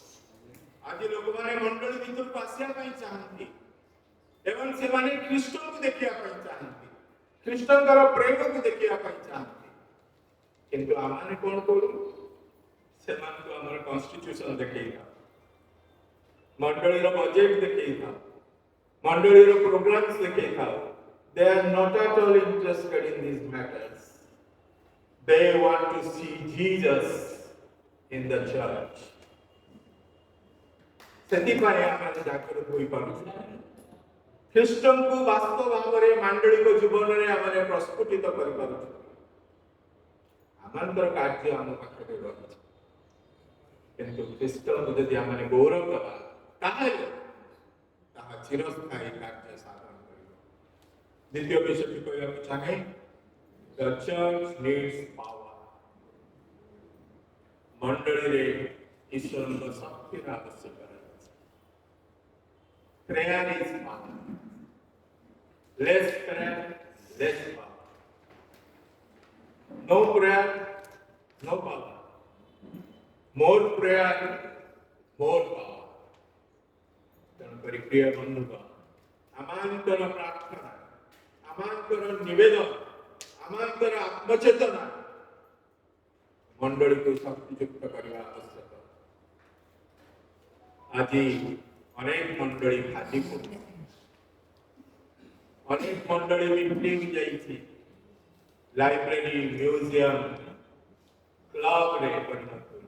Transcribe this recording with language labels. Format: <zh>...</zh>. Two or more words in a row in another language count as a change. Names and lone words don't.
<or>ଆଜି ଲୋକମାନେ ମଣ୍ଡଳୀ ଭିତରକୁ ଆସିବା ପାଇଁ ଚାହାନ୍ତି ଏବଂ ସେମାନେ ଖ୍ରୀଷ୍ଟଙ୍କୁ ଦେଖିବା ପାଇଁ ଚାହାନ୍ତି, ଖ୍ରୀଷ୍ଟଙ୍କର ପ୍ରେମକୁ ଦେଖିବା ପାଇଁ ଚାହାନ୍ତି। କିନ୍ତୁ ଆମେ କଣ କରୁ? ସେମାନଙ୍କୁ ଆମର କନଷ୍ଟିଟ୍ୟୁସନ ଦେଖେଇଥାଉ, ମଣ୍ଡଳୀର ବଜେଟ ଦେଖେଇଥାଉ, ମଣ୍ଡଳୀର ପ୍ରୋଗ୍ରାମ୍ସ ଦେଖେଇଥାଉ।</or> <en>They are not at all interested in these matters. They want to see Jesus in the church।</en> <or>ସେଥିପାଇଁ ଆମେ ଜାଗ୍ରତ ହୋଇପାରୁଛୁ। ଖ୍ରୀଷ୍ଟଙ୍କୁ ବାସ୍ତବ ଭାବରେ ମାଣ୍ଡଳିକ ଜୀବନରେ ଆମେ ପ୍ରସ୍ଫୁଟିତ କରିପାରୁଛୁ। ଆମଙ୍କର କାର୍ଯ୍ୟ ଆମ ପାଖରେ ରହିଛି, କିନ୍ତୁ ଖ୍ରୀଷ୍ଟଙ୍କୁ ଯଦି ଆମେ ଗୌରବ ଦେବା ତାହେଲେ ତାହା ଚିରସ୍ଥାୟୀ କାର୍ଯ୍ୟ ସାଧନ କରିବ। ଦ୍ୱିତୀୟ ବିଷୟଟି କହିବାକୁ ଚାହେଁ,</or> <en>the church needs power।</en> <or>ମଣ୍ଡଳୀରେ ଈଶ୍ୱରଙ୍କ ଶକ୍ତିର ଆବଶ୍ୟକ ରହିଛି।</or> <en>Prayer is power। Less prayer, less power। No prayer, no power। More prayer, more power।</en> <or>ତେଣୁକରି ପ୍ରିୟ ବନ୍ଧୁଗଣ, ଆମଙ୍କର ପ୍ରାର୍ଥନା, ଆମଙ୍କର ନିବେଦନ, ଆମଙ୍କର ଆତ୍ମଚେତନା ମଣ୍ଡଳୀକୁ ଶକ୍ତିଯୁକ୍ତ କରିବା ଆବଶ୍ୟକ। ଆଜି ଅନେକ ମଣ୍ଡଳୀ ଭାଜି ପଡୁଛି, ଅନେକ ମଣ୍ଡଳୀ ମିଟିଂ ଯାଇଛି, ଲାଇବ୍ରେରୀ, ମ୍ୟୁଜିୟମ, କ୍ଲବରେ ପରିଣତ ହୋଇଛି।</or>